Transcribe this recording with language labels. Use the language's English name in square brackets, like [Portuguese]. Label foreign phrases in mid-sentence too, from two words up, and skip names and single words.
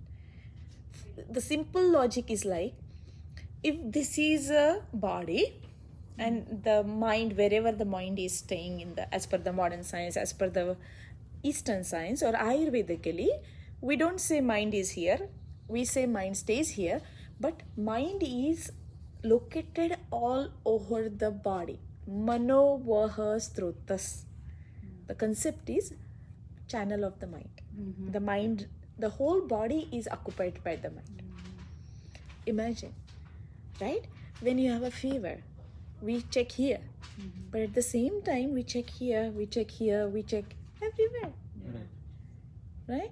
[English] The simple logic is like, if this is a body and the mind, wherever the mind is staying as per the modern science, as per the Eastern science or Ayurvedically, we don't say mind is here, we say mind stays here, but mind is located all over the body. [Sanskrit] मनो वह स्रोतस्. [English] The concept is channel of the mind. The mind, the whole body is occupied by the mind. Imagine, right? When you have a fever, we check here, but at the same time we check here, we check here, we check everywhere, right?